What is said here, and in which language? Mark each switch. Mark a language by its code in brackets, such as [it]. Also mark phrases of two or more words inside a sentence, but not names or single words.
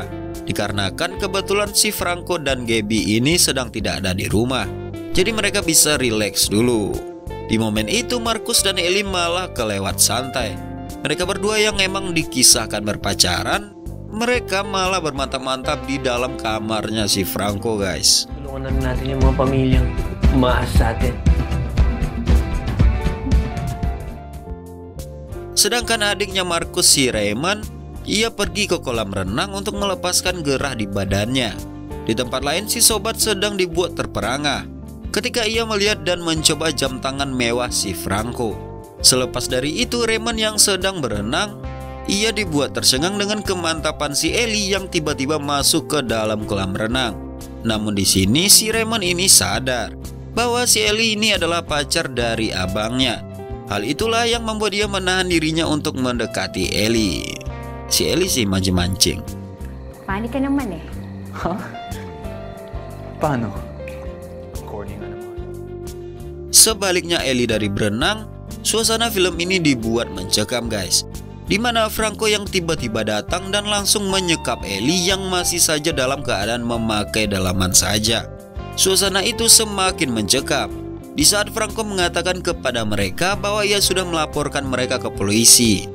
[id] Dikarenakan kebetulan si Franco dan Gaby ini sedang tidak ada di rumah. Jadi mereka bisa rileks dulu. Di momen itu Markus dan Ellie malah kelewat santai. Mereka berdua yang emang dikisahkan berpacaran, mereka malah bermantap-mantap di dalam kamarnya si Franco, guys. [tl] Tulungan na natin yung mga pamilyang umaas sa atin. [id] Sedangkan adiknya Markus, si Raymond, ia pergi ke kolam renang untuk melepaskan gerah di badannya. Di tempat lain si sobat sedang dibuat terperangah ketika ia melihat dan mencoba jam tangan mewah si Franco. Selepas dari itu Raymond yang sedang berenang, ia dibuat tercengang dengan kemantapan si Ellie yang tiba-tiba masuk ke dalam kolam renang. Namun di sini si Raymond ini sadar bahwa si Ellie ini adalah pacar dari abangnya. Hal itulah yang membuat dia menahan dirinya untuk mendekati Ellie. Si Ellie sih mancing-mancing. [tl] Panik ka naman eh. Paano? Corny nga naman. [id] Sebaliknya Ellie dari berenang, suasana film ini dibuat mencekam, guys. Dimana Franco yang tiba-tiba datang dan langsung menyekap Ellie yang masih saja dalam keadaan memakai dalaman saja. Suasana itu semakin mencekam. Di saat Franco mengatakan kepada mereka bahwa ia sudah melaporkan mereka ke polisi.